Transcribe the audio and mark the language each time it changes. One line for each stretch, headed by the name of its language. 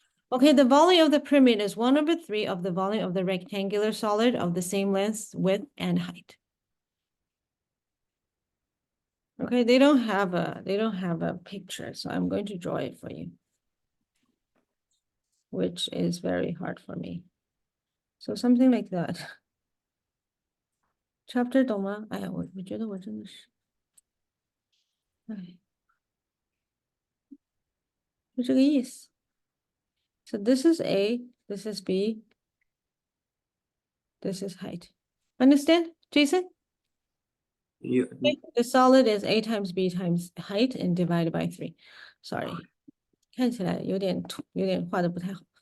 English: Okay, the volume of the pyramid is 1/3 of the volume of the rectangular solid of the same length, width, and height. Okay, they don't have a picture, so I'm going to draw it for you, which is very hard for me. So something like that.
Chinese: Chapter 懂吗？哎呀，我觉得我真的是，哎，就这个意思。
English: So this is A, this is B, this is height. Understand, Jason? Yeah. The solid is A times B times height and divided by 3. Sorry.
Chinese: 看起来有点画的不太好。